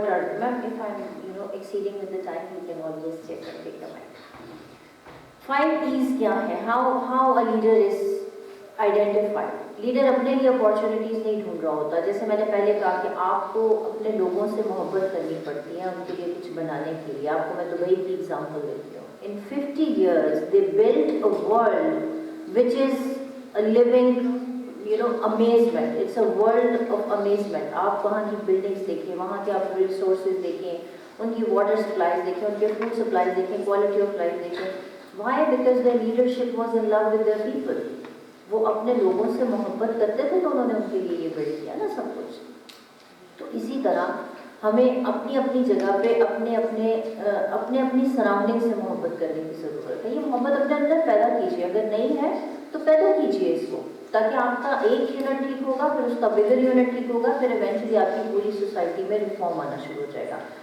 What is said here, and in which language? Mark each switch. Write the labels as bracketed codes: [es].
[en] What are ma'am, if I am exceeding with the time you can always check and take the mic. 5 E's کیا ہے, how a leader is identified. [ur] Leader اپنے لیے opportunities نہیں ڈھونڈ رہا ہوتا. جیسے میں نے پہلے کہا کہ آپ کو اپنے لوگوں سے محبت کرنی پڑتی ہے ان کے لیے کچھ بنانے کے لیے. آپ کو میں دبئی کی ایگزامپل دیتی ہوں. [en] In 50 years they built a world which is a living amazement. It's a world of amazement. [ur] آپ وہاں کی بلڈنگس دیکھیں, وہاں کے آپ ریسورسز دیکھیں, ان کی واٹر سپلائز دیکھیں, ان کے فوڈ سپلائز دیکھیں, کوالٹی آف لائف دیکھیں. [en] Why? Because their leadership was in love with their people. [ur] وہ اپنے لوگوں سے محبت کرتے تھے تو انہوں نے ان کے لیے یہ بلڈ کیا نا سب کچھ. تو اسی طرح ہمیں اپنی اپنی جگہ پہ اپنی سراؤنڈنگ سے محبت کرنے کی ضرورت ہے. یہ محبت اپنے اندر پیدا کیجیے, اگر نہیں ہے تو پیدا کیجیے اس کو, تاکہ آپ کا ایک یونٹ ٹھیک ہوگا, پھر اس کا بگر یونٹ ٹھیک ہوگا, پھر ایونچولی آپ کی پوری سوسائٹی میں ریفارم آنا شروع ہو جائے گا.